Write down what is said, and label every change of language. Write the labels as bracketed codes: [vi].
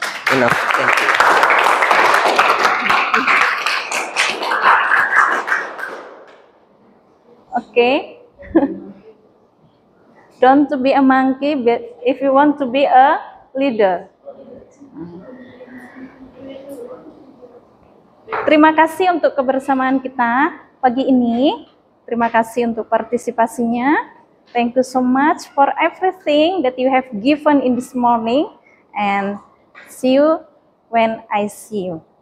[en] Enough. Thank you. Okay. Don't to be a monkey, but if you want to be a leader. [id] Terima kasih untuk kebersamaan kita pagi ini. Terima kasih untuk partisipasinya. [en] Thank you so much for everything that you have given in this morning. And see you when I see you.